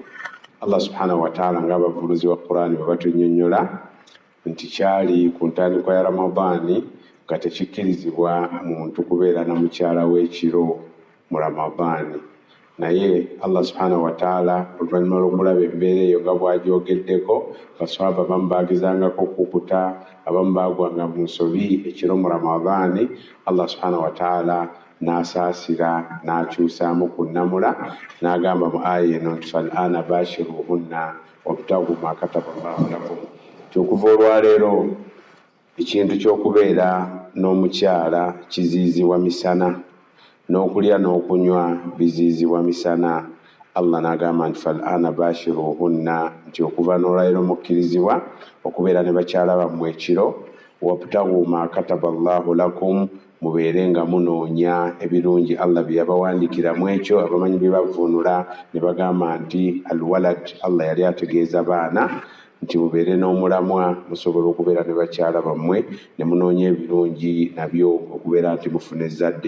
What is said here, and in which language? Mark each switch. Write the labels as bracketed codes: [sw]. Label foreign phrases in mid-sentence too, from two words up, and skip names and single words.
[ar] الله سبحانه وتعالى [lg] ng'abavulizi wa Qur'ani bwe batunnyonnyola nti kyali ku ntandikwa ya Ramadani nga tekikkirizibwa muntu kubeera na mukyala w'ekiro mu Ramadani, naye [ar] الله سبحانه وتعالى [lg] oluvannyuma lw'okulaba embeera eyo nga bw'agyogeddeko, baswahaba abamu baagezangako okukuta, abamu baagwanga mu nsobi ekiro mu Ramadani. [ar] الله سبحانه وتعالى [lg] n'asaasira n'akyusaamu ku nnamula n'agamba mu aya eno nti [ar] فالآن باشروهن وابتغوا ما كتب الله لكم. [lg] Okuva olwaleero ekintu ky'okubeera n'omukyala kiziizibwa misana, n'okulya n'okunywa biziizibwa misana. Allah n'agamba nti [ar] فالآن باشروهن, [lg] nti okuva n'olwaleero mukkirizibwa okubeera ne bakyala bammwe ekiro, [ar] وابتغوا ما كتب الله لكم, [lg] mubeere nga munoonya ebirungi Allah bye yabawandiikiramu ekyo. Abamanyi bye bavvuunula ne bagamba nti alwalad, Allah yali ategeeza baana, nti mubeere n'omulamwa musobole okubeera ne bakyala bammwe ne munoonya ebirungi nabyo okubeera nti mufuna ezzadde.